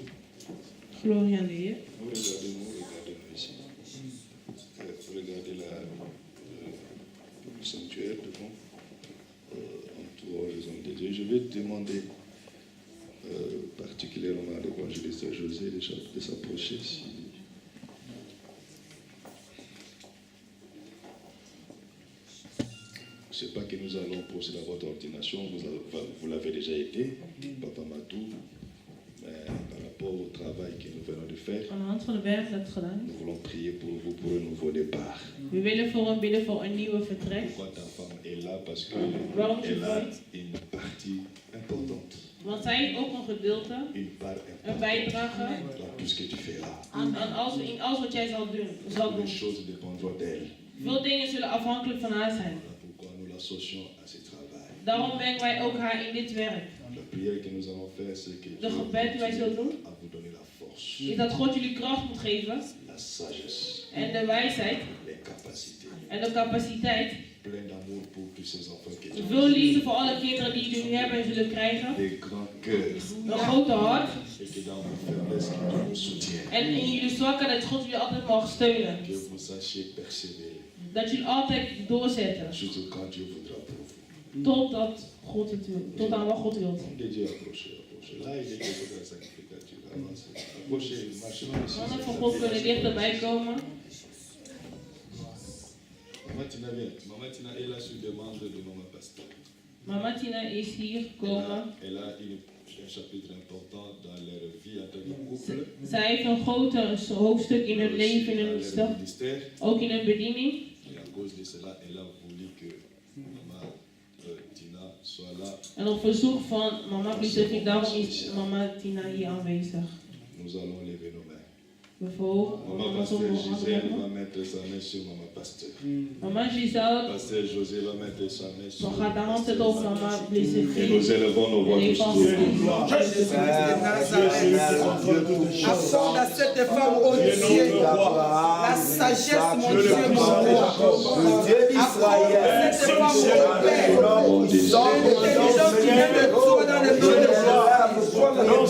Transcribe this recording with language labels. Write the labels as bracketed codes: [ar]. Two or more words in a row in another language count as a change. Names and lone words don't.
[nl] Glorie aan de Heer. [fr] Regardez-nous ici. Regardez le sanctuaire devant, entourant les hommes de Dieu. Je vais demander particulièrement à l'évangéliste José de s'approcher. Je ne sais pas que nous allons procéder à votre ordination, vous l'avez déjà été, Papa Matou, mais par rapport au travail que nous venons de faire, [nl] Aan de hand van de werk dat gedaan. [fr] nous voulons prier pour vous pour un nouveau départ. [nl] We willen voor hem bidden voor een nieuwe vertrek. [fr] Pourquoi ta femme est là? Parce [nl] Waarom [fr] qu'elle a [nl] is [fr] une partie importante, [nl] Want zij heeft ook een gedeelte, [fr] une part [nl] een [fr] importante [nl] bijdrage [fr] dans tout ce que tu feras. [nl] aan in alles wat jij zal doen. [fr] Les choses dépendront d'elle. [nl] Veel dingen zullen afhankelijk van haar zijn. [fr] Voilà pourquoi nous l'associons à ce travail. [nl] Daarom brengen wij ook haar in dit werk. [fr] La prière que nous allons faire, c'est que [nl] De [fr] Dieu [nl] gebed die wij zullen doen, [fr] à vous donner la force, [nl] is dat God jullie kracht moet geven [fr] la sagesse, [nl] en de wijsheid [fr] les capacités, [nl] en de capaciteit. [fr] plein d'amour pour tous ces enfants que tu [nl] Veel liefde voor alle kinderen die jullie hebben en zullen krijgen. [fr] des grands cœurs, [nl] Een grote hart. [fr] et que dans vos faiblesses, que Dieu vous soutient, [nl] En in jullie zwakheid dat God jullie altijd mag steunen. [fr] que vous sachiez persévérer, [nl] Dat jullie altijd doorzetten. [fr] surtout quand Dieu voudra pour vous. [nl] Totdat God het wil. Tot aan wat God wil. [fr] Homme de Dieu, approchez, approchez. Là, il est quelque chose de la sacrificature. Avancez. Approchez, marchez ici. [nl] Mannen van God kunnen dichterbij komen. [fr] Maman Tina vient. Maman Tina est là sur demande de Maman Pasteur. [nl] Mama Tina is hier gekomen. [fr] Elle a un chapitre important dans leur vie en tant que couple. [nl] Zij heeft een groter hoofdstuk in hun leven, in hun stad, [fr] Ministère. [nl] ook in hun bediening. [fr] Et à cause de cela, elle a voulu que maman Tina soit là. [nl] En op verzoek van mama Lucette, daarom is mama Tina hier aanwezig. [fr] Nous allons lever nos mains. [nl] Bijvoorbeeld, [fr] Maman Pasteur Gisèle va mettre sa main sur Maman Pasteur. [nl] mama Giselle, [fr] Pasteur José va mettre sa main sur [nl] dan gaat de hand zetten op mama [fr] Et [nl] Lucette. [fr] nous élevons nos voix tous pour Accorde à cette femme, oh Dieu, la sagesse, mon Dieu, mon roi. Accorde à cette femme, oh Père, l'intelligence qui vient de toi dans le nom de Jésus.